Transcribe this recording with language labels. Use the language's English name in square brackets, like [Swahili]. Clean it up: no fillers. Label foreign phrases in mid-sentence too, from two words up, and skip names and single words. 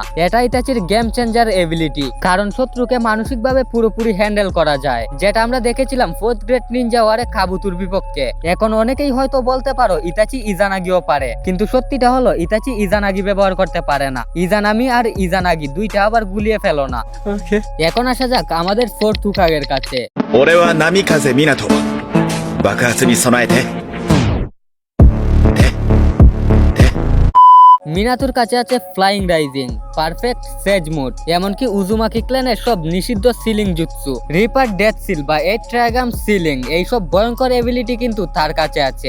[Bangla] এটা ইতাচির [English] game changer ability, [Bangla] কারণ শত্রুকে মানসিকভাবে পুরোপুরি হ্যান্ডেল করা যায়, যেটা আমরা দেখেছিলাম 4th গ্রেড নিনজা ওয়ারে কাবুতুর বিপক্ষে। এখন অনেকেই হয়তো বলতে পারো ইতাচি ইজানাগিও পারে, কিন্তু সত্যিটা হলো ইতাচি ইজানাগি ব্যবহার করতে পারে না। ইজানামি আর ইজানাগি দুইটা আবার গুলিয়ে ফেলো না। এখন আসা যাক আমাদের 4th হুকাগের কাছে। [Japanese] 俺は波風湊爆発に備えて [Bangla] মিনাতুর কাছে আছে ফ্লাইং রাইজিং, [English] perfect sage mode, [Bangla] এমনকি উজুমাকি ক্ল্যানের সব নিষিদ্ধ সিলিং জুৎসু, [English] reaper death seal [Bangla] বা 8 ট্রাগাম সিলিং, এইসব ভয়ঙ্কর এবিলিটি কিন্তু তার কাছে আছে।